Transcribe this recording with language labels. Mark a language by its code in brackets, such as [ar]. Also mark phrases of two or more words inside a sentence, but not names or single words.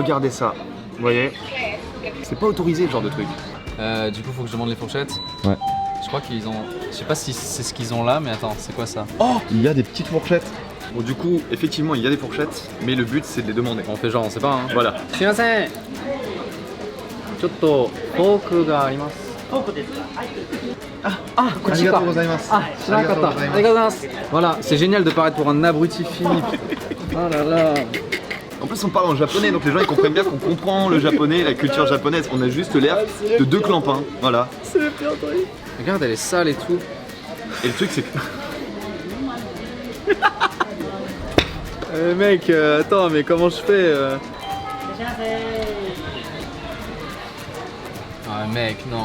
[fr] Regardez ça, vous voyez? C'est pas autorisé ce genre de truc. Du coup, faut que je demande les fourchettes. Ouais. Je crois qu'ils ont. Je sais pas si c'est ce qu'ils ont là, mais attends, c'est quoi ça? Oh, il y a des petites fourchettes. Bon, du coup, effectivement, il y a des fourchettes, mais le but c'est de les demander. On fait genre, on sait pas, hein. Voilà. [ja] Sumimasen. ちょっと、フォークがあります. ありがとうございます. Shirakata. ありがとうございます. [fr] Voilà, c'est génial de paraître pour un abruti fini. Oh là là. En plus, on parle en japonais, donc les gens ils comprennent bien qu'on comprend le japonais, la culture japonaise. On a juste l'air de deux clampins, voilà. C'est le pire truc. Regarde, elle est sale et tout. Et le truc c'est que. Mec, attends, mais comment je fais Ah mec, non.